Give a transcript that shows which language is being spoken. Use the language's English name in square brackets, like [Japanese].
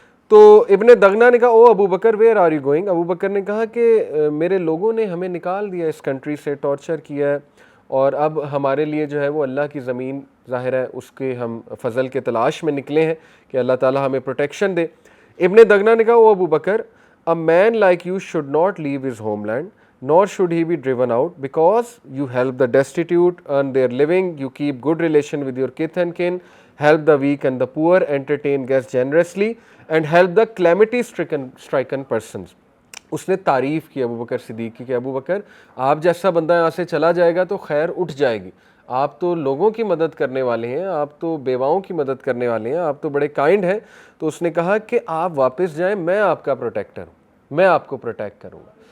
[Urdu] تو ابن دغنہ نے کہا او ابو بکر [English] Where are you going. [Urdu] ابو بکر نے کہا کہ میرے لوگوں نے ہمیں نکال دیا اس کنٹری سے, ٹارچر کیا ہے, اور اب ہمارے لیے جو ہے وہ اللہ کی زمین ظاہر ہے اس کے ہم فضل کے تلاش میں نکلے ہیں کہ اللہ تعالیٰ ہمیں پروٹیکشن دے. ابن دغنہ نے کہا او ابو بکر [English] a man like you should not leave his homeland, nor should he be driven out, because you help the destitute earn their living, you keep good relation with your kith and kin, help the weak and the poor, entertain guests generously, and help the calamity stricken persons. [Urdu] اس نے تعریف کی ابو بکر صدیق کی کہ ابو بکر آپ جیسا بندہ یہاں سے چلا جائے گا تو خیر اٹھ جائے گی. آپ تو لوگوں کی مدد کرنے والے ہیں, آپ تو بیواؤں کی مدد کرنے والے ہیں, آپ تو بڑے کائنڈ ہیں. تو اس نے کہا کہ آپ واپس جائیں, میں آپ کا پروٹیکٹر ہوں, میں آپ کو پروٹیکٹ کروں گا.